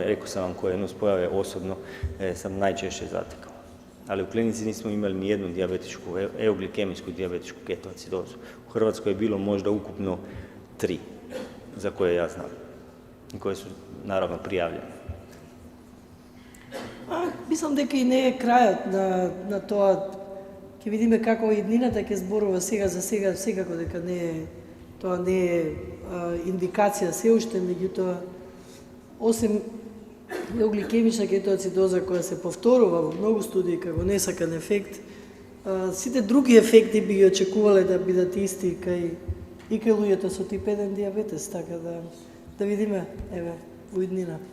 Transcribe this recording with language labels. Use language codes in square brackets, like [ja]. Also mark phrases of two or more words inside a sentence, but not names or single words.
[hr] Rekao sam vam koje nuspojave osobno sam najčešće zatekao. Ali u klinici nismo imali ni jednu euglikemijsku dijabetičku ketoacidozu. U Hrvatskoj je bilo možda ukupno 3, za koje ja znam, i koje su naravno prijavljene. [mk] Мислам дека и не е крајот на тоа. Ќе видиме како иднината ќе зборува сега за сега, секако дека тоа не е индикација се уште, меѓутоа, осем гликемична кетоацидоза која се повторува во многу студии како несакан ефект, сите други ефекти би ги очекувале да бидат исти и кај луѓето со тип 1 диабетес, така да видиме, еве, во иднина.